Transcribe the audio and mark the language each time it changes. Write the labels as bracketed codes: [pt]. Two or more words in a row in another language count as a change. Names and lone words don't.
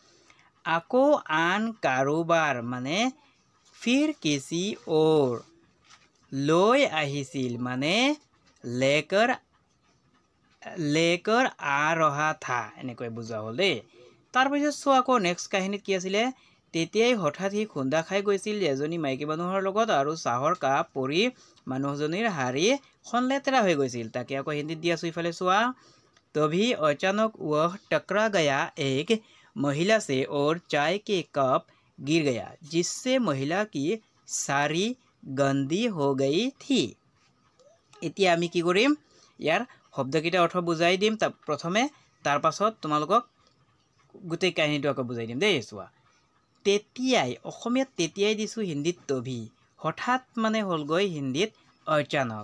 [as] আকৌ আন কাৰোবাৰ মানে [hi] फिर किसी और, [as] লৈ আহিছিল মানে [hi] लेकर आ रहा था, [as] এনেকৈ বুজোৱা হ'ল দেই। তাৰপিছত চোৱা আকৌ নেক্সট কাহিনীত কি আছিলে? তেতিয়াই হঠাৎ সি খুন্দা খাই গৈছিল এজনী মাইকী মানুহৰ লগত আৰু চাহৰ কাপ পৰি মানুহজনীৰ শাৰীখন লেতেৰা হৈ গৈছিল। তাকে আকৌ হিন্দীত দি আছোঁ। ইফালে চোৱা, [hi] तभी अचानक वह टकरा गया एक महिला से और चाय के कप गिर गया जिससे महिला की सारी गंदी हो गई थी। [as] এতিয়া আমি কি কৰিম? ইয়াৰ শব্দকেইটা অৰ্থ বুজাই দিম প্ৰথমে, তাৰ পাছত তোমালোকক গোটেই কাহিনীটো আকৌ বুজাই দিম দেই। চোৱা, তেতিয়াই, অসমীয়াত তেতিয়াই দিছোঁ, হিন্দীত তভি। হঠাৎ মানে হ'লগৈ হিন্দীত অচানক।